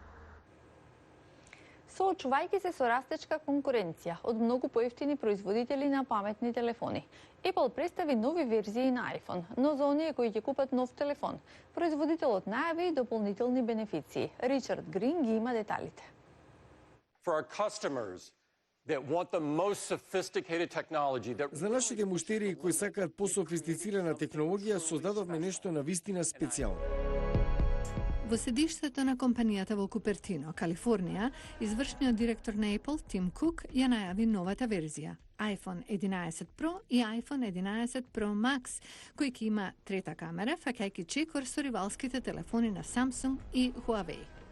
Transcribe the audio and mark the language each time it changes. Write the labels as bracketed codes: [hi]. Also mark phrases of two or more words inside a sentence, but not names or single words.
[mk] Соочувајќи се со растечка конкуренција од многу поевтини производители на паметни телефони, Apple представи нови верзии на iPhone, но за оние кои ќе купат нов телефон, производителот најави и дополнителни бенефиции. Ричард Грин ги има деталите. [en] For our customers, [mk] За нашите муштерии кои сакаат пософистицирана технологија, создадовме нешто на вистина специјално. Во седиштето на компанијата во Купертино, Калифорнија, извршниот директор на Apple, Тим Кук, ја најави новата верзија iPhone 11 Pro и iPhone 11 Pro Max, кој ќе има трета камера, фаќајќи чекор со ривалските телефони на Samsung и Huawei.